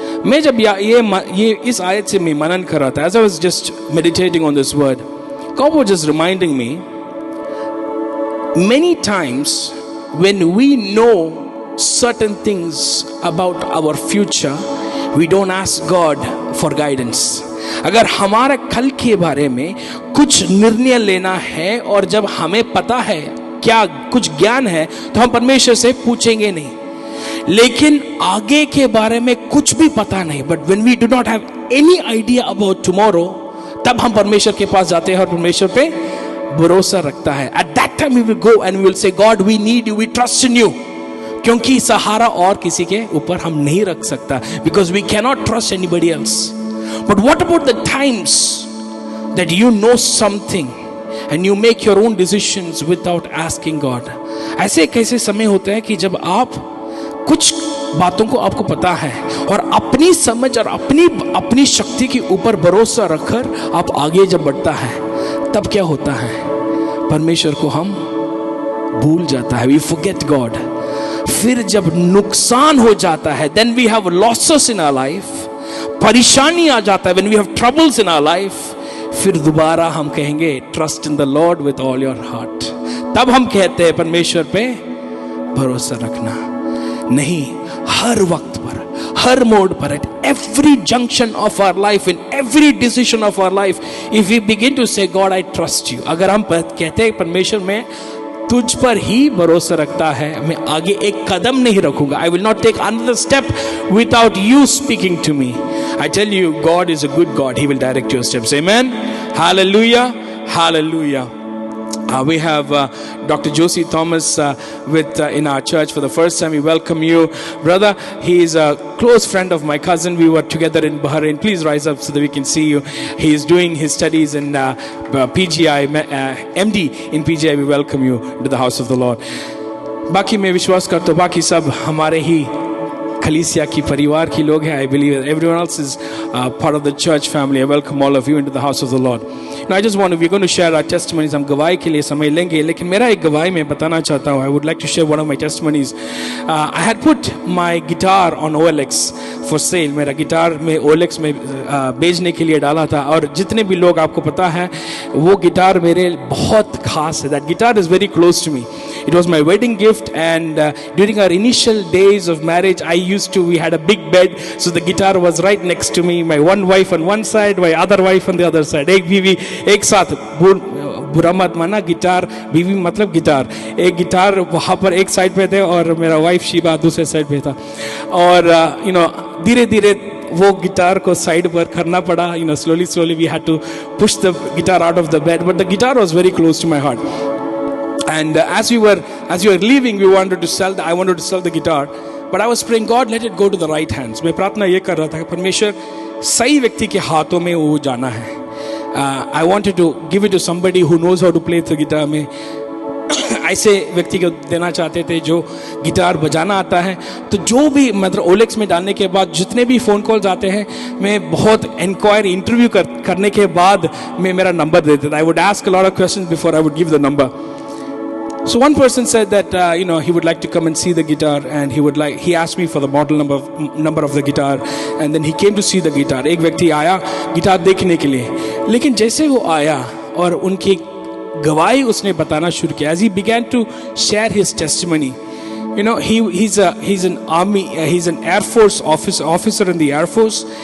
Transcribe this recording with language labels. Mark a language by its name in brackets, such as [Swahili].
[Hindi] मैं जब ये इस आयत से मैं मनन कर रहा था, [English] as I was just meditating on this word, God was just reminding me, many times when we know certain things about our future, we don't ask God for guidance. [Hindi] अगर हमारे कल के बारे में कुछ निर्णय लेना है और जब हमें पता है क्या कुछ ज्ञान है तो हम परमेश्वर से पूछेंगे नहीं, लेकिन आगे के बारे में कुछ भी पता नहीं, [English] but when we do not have any idea about tomorrow, [Hindi] तब हम परमेश्वर के पास जाते हैं और परमेश्वर पे भरोसा रखता है। [English] At that time we will go and we will say, God, we need you, we trust in you. [Hindi] क्योंकि सहारा और किसी के ऊपर हम नहीं रख सकता, [English] because we cannot trust anybody else. But what about the times that you know something and you make your own decisions without asking God? [Hindi] ऐसे कैसे समय होते हैं कि जब आप कुछ बातों को आपको पता है और अपनी समझ और अपनी शक्ति के ऊपर भरोसा रखकर आप आगे जब बढ़ता है, तब क्या होता है? परमेश्वर को हम भूल जाता है, [English] we forget God. [Hindi] फिर जब नुकसान हो जाता है, [English] then we have losses in our life, [Hindi] परेशानी आ जाता है, [English] when we have troubles in our life, [Hindi] फिर दोबारा हम कहेंगे [English] trust in the Lord with all your heart. [Hindi] तब हम कहते हैं परमेश्वर पे भरोसा रखना। नहीं, हर वक्त पर, हर मोड़ पर, [English] at every junction of our life, in every decision of our life, if we begin to say, God, I trust you, [Hindi] अगर हम कहते हैं परमेश्वर में तुझ पर ही भरोसा रखता है, मैं आगे एक कदम नहीं रखूंगा, [English] I will not take another step without you speaking to me. I tell you, God is a good God. He will direct your steps. Amen. Hallelujah. Hallelujah. We have Dr. Josie Thomas in our church for the first time. We welcome you, brother. He is a close friend of my cousin. We were together in Bahrain. Please rise up so that we can see you. He is doing his studies in PGI, MD in PGI. We welcome you to the house of the Lord. [Hindi] बाकी मैं विश्वास करता हूँ बाकी सब हमारे ही कलीसिया की परिवार की लोग हैं. [English] I believe everyone else is part of the church family. I welcome all of you into the house of the Lord. Now I just we're going to share our testimonies. [Hindi] हम गवाही के लिए समय लेंगे, लेकिन मेरा एक गवाही मैं बताना चाहता हूँ. [English] I would like to share one of my testimonies. I had put my guitar on OLX for sale. [Hindi] मेरा गिटार में OLX में बेचने के लिए डाला था, और जितने भी लोग आपको पता है वो गिटार मेरे बहुत खास है. [English] That guitar is very close to me. It was my wedding gift, and during our initial days of marriage, we had a big bed, so the guitar was right next to me. My one wife on one side, my other wife on the other side. [Hindi] एक बीवी एक साथ, बुरा मत माना, guitar बीवी मतलब guitar, एक गिटार वहाँ पर एक साइड पे थे और मेरा वाइफ शिवा दूसरे साइड पे था. और धीरे धीरे वो गिटार को साइड पर करना पड़ा. [English] Slowly we had to push the guitar out of the bed, but the guitar was very close to my heart. And as we were leaving, I wanted to sell the guitar, but I was praying, God, let it go to the right hands. [Hindi] मैं प्रार्थना ये कर रहा था कि परमेश्वर सही व्यक्ति के हाथों में वो जाना है. [English] I wanted to give it to somebody who knows how to play the guitar. [Hindi] में ऐसे व्यक्ति को देना चाहते थे जो गिटार बजाना आता है. तो जो भी मतलब OLX में डालने के बाद जितने भी फ़ोन कॉल्स आते हैं, मैं बहुत इंटरव्यू करने के बाद मैं मेरा नंबर देता था. [English] I would ask a lot of questions before I would give the number. So one person said that he would like to come and see the guitar, and he asked me for the model number of the guitar, and then he came to see the guitar. [Hindi] एक व्यक्ति आया guitar देखने के लिए, लेकिन जैसे वो आया और उनकी गवाही उसने बताना शुरू किया, [English] as he began to share his testimony, he's an army, he's an Air Force officer in the Air Force.